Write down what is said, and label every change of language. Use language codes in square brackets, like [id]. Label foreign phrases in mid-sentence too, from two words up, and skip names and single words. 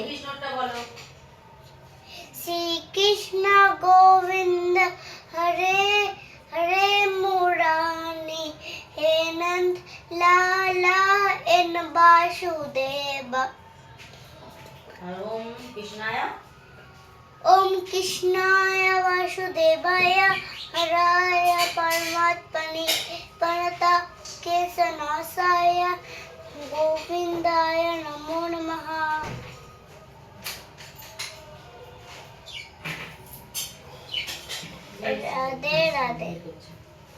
[bn] কৃষ্ণটা বলো [sa] श्रीकृष्ण गोविन्द हरे हरे मुरारि हे नन्द लाला एन वासुदेव [bn] আর [sa] ओम् कृष्णाय ओम कृष्णाय वासुदेवाय हराय परमात्मने प्रणता केशनाशाय गोविंदाय नमो नमः राधे राधे।